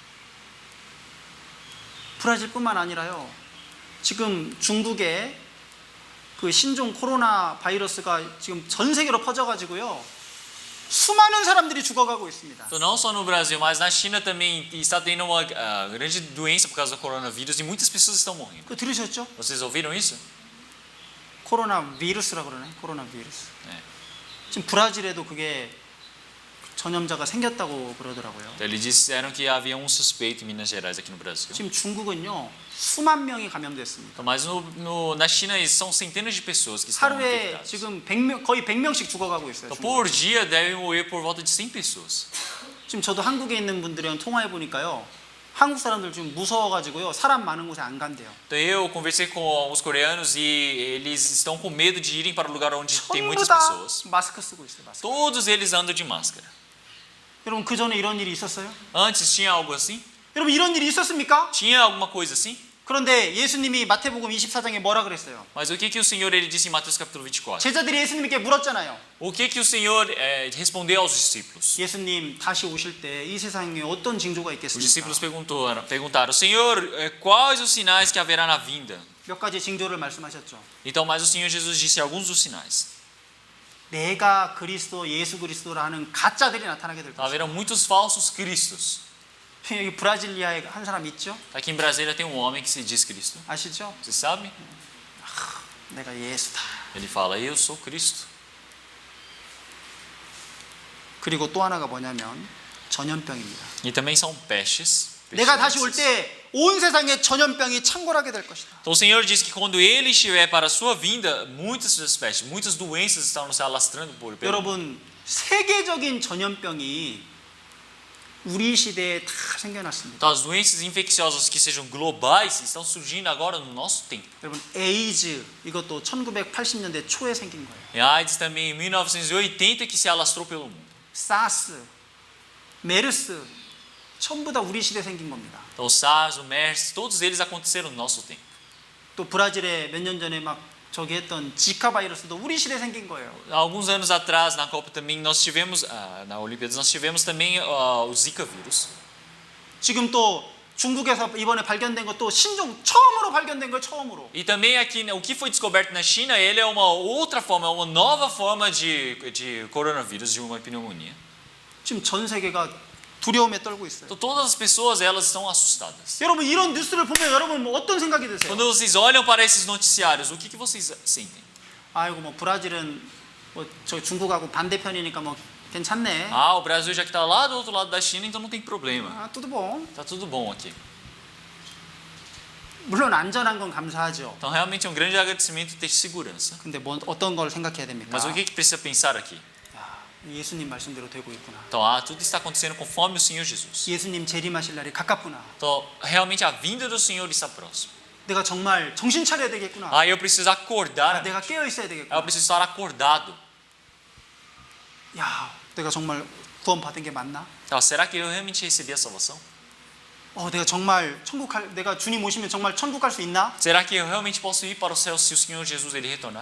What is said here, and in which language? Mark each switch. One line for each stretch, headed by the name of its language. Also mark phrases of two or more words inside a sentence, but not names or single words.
Korean: 브라질뿐만 아니라요. 지금 중국에 그 신종 코로나 바이러스가 지금 전 세계로 퍼져가지고요. 수많은 사람들이 죽어가고 있습니다.
Portuguese: Então, não só no Brasil, mas na China também está tendo uma grande doença por causa do coronavírus e muitas pessoas estão morrendo.
Korean: 그 들으셨죠?
Portuguese: Vocês ouviram isso?
Korean: 코로나 비루스라 그러네. 코로나 비루스. 네. 지금 브라질에도 그게 전염자가 생겼다고 그러더라고요.
Portuguese: Então, eles disseram que havia um suspeito em Minas Gerais aqui no Brasil.
Korean: 지금 중국은요. 수만 명이 감염됐습니다.
Portuguese: Então, mas na China são centenas de pessoas que estão
Korean: 하루에
Portuguese: infectadas.
Korean: 지금 거의 100명씩 죽어가고 있어요.
Portuguese: Então, por dia devem morrer por volta de 100 pessoas.
Korean: 지금 저도 한국에 있는 분들이랑 통화해 보니까요. 한국 사람들 좀 무서워가지고요. 사람 많은 곳에 안 간대요.
Portuguese: Então eu conversei com alguns coreanos e eles estão com medo de irem para o lugar onde tem
Korean: 전부
Portuguese: muitas
Korean: 다
Portuguese: pessoas.
Korean: 마스크 쓰고 있어요. 마스크.
Portuguese: Todos eles andam de máscara.
Korean: 여러분, 그 전에 이런 일이 있었어요?
Portuguese: Antes tinha algo assim?
Korean: 여러분, 이런 일이 있었습니까?
Portuguese: Tinha alguma coisa assim?
Korean: 그런데 예수님이 마태복음 24장에 뭐라 그랬어요?
Portuguese: Mas o que o Senhor ele disse em Mateus capítulo 24?
Korean: 제자들이 예수님께 물었잖아요.
Portuguese: O que o Senhor respondeu aos discípulos?
Korean: 예수님 다시 오실 때 이 세상에 어떤 징조가
Portuguese: Os
Korean: 있겠습니까?
Portuguese: discípulos perguntaram: Senhor, quais os sinais que haverá na vinda?
Korean: 몇 가지 징조를 말씀하셨죠.
Portuguese: Então, mas o Senhor Jesus disse alguns dos sinais.
Korean: 내가 그리스도, 예수 그리스도라는 가짜들이 나타나게 될 것이다.
Portuguese: Haverão muitos falsos cristos.
Korean: 여기 브라질리아에 한 사람 있죠?
Portuguese: Aqui em Brasília tem um homem que se diz Cristo.
Korean: 아시죠?
Portuguese: Você sabe?
Korean: 내가 예수다.
Portuguese: Ele fala: Eu sou Cristo.
Korean: 그리고 또 하나가 뭐냐면 전염병입니다.
Portuguese: E também são pestes.
Korean: 내가 다시 올
Portuguese: pestilências.
Korean: 때 온 세상에 전염병이 창궐하게 될 것이다.
Portuguese: Então o Senhor diz que quando Ele estiver para a sua vinda, muitas espécies, muitas doenças estão se alastrando pelo mundo.
Korean: 여러분, 세계적인 전염병이 우리 시대에 다 생겨났습니다.
Portuguese: Então as doenças infecciosas que sejam globais estão surgindo agora no nosso tempo.
Korean: 여러분, 에이즈 이것도 1980년대 초에 생긴 거예요.
Portuguese: E a AIDS também em 1980 que se alastrou pelo mundo.
Korean: 사스, 메르스 전부 다 우리 시대에 생긴 겁니다.
Portuguese: Então o SARS, o MERS, todos eles aconteceram no nosso tempo.
Korean: 또 브라질에 몇 년 전에 막 저기 했던 지카 바이러스도 우리 시대에 생긴 거예요.
Portuguese: Há alguns anos atrás na Copa também nós tivemos, na Olimpíadas nós tivemos também o Zika vírus.
Korean: 지금 또 중국에서 이번에 발견된 것도 신종 처음으로 발견된 거예요. 처음으로.
Portuguese: E também aqui o que foi descoberto na China, ele é uma outra forma, uma nova forma de coronavírus, de uma pneumonia.
Korean: 지금 전 세계가 두려움에 떨고 있어요.
Portuguese: Então todas as pessoas elas estão assustadas.
Korean: 여러분 이런 뉴스를 보면 여러분 뭐 어떤 생각이 드세요?
Portuguese: Quando vocês olham para esses noticiários, o que vocês sentem?
Korean: 아이고 뭐 브라질은 뭐 저 중국하고 반대편이니까 뭐 괜찮네.
Portuguese: Ah, o Brasil já que está lá do outro lado da China, então não tem problema. 아, tudo bom. Tá tudo bom aqui.
Korean: 물론 안전한 건 감사하죠.
Portuguese: Então realmente é um grande agradecimento ter segurança.
Korean: 근데 뭐 어떤 걸 생각해야 됩니까?
Portuguese: Mas o que precisa pensar aqui?
Korean: 야, 예수님 말씀대로 되고 있구나.
Portuguese: Então, tudo está acontecendo conforme o Senhor Jesus.
Korean: 예수님 재림하실 날이 가깝구나.
Portuguese: Então, realmente a vinda do Senhor está próxima.
Korean: 내가 정말 정신 차려야 되겠구나.
Portuguese: Eu preciso acordar.
Korean: 내가 깨어 있어야 되겠구나.
Portuguese: Eu preciso estar acordado.
Korean: 야, 내가 정말 구원 받은 게 맞나?
Portuguese: Então, será que eu realmente recebi a salvação?
Korean: 내가 정말 내가 주님 오시면 정말 천국 갈 수 있나?
Portuguese: Será que eu realmente posso ir para o céu se o Senhor Jesus ele retornar?